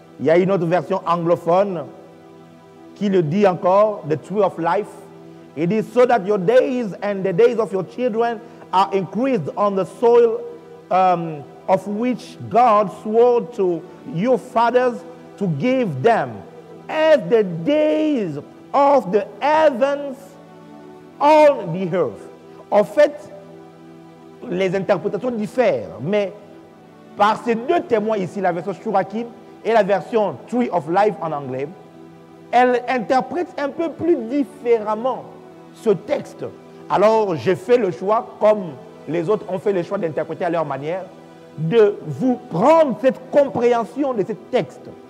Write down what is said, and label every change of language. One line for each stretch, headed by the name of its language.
French: Il y a une autre version anglophone qui le dit encore,
English: the tree of life. It is so that your days and the days of your children are increased on the soil of which God swore to your fathers to give them, as the days of the heavens on the earth.
French: En fait, les interprétations diffèrent, mais par ces deux témoins ici, la version Chouraki et la version Tree of Life en anglais, elles interprètent un peu plus différemment ce texte. Alors, j'ai fait le choix, comme les autres ont fait le choix d'interpréter à leur manière, de vous prendre cette compréhension de ce texte.